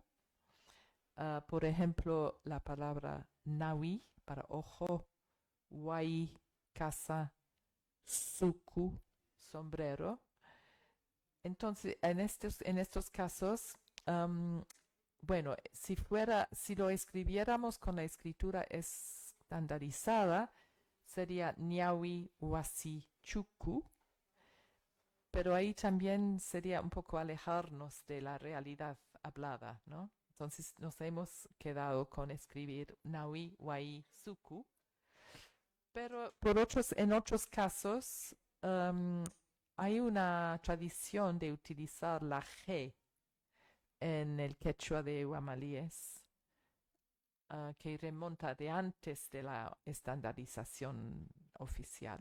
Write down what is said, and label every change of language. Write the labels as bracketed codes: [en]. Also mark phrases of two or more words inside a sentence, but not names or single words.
[es] Por ejemplo, la palabra nawi para ojo, huay, casa, suku, sombrero. Entonces, en estos casos, bueno, si lo escribiéramos con la escritura estandarizada, sería ñawi, huasi, chuku, pero ahí también sería un poco alejarnos de la realidad hablada, ¿no? Entonces nos hemos quedado con escribir nawi, huay, suku. Pero en otros casos hay una tradición de utilizar la G en el quechua de Guamalíes que remonta de antes de la estandarización oficial.